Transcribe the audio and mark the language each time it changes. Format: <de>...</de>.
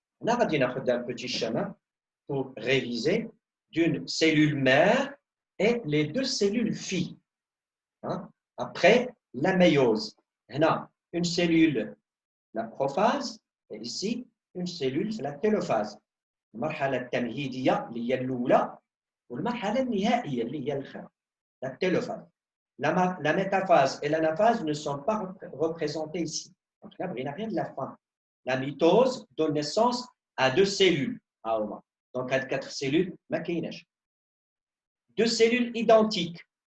<fr>On a dit un petit schéma pour réviser d'une cellule mère et les 2 cellules filles. Après la méiose. On a une cellule, la prophase, et ici, une cellule, c'est la télophase.</fr> <ar>المرحلة التمهيدية اللي هي الأولى والمرحلة النهائية اللي هي الأخرى.</ar> <fr>La télophase. La métaphase et l'anaphase ne sont pas représentées ici. Donc là, il n'y a rien de la fin. La mitose donne naissance à 2 cellules. Donc, à 4 cellules, 2 cellules identiques.</fr>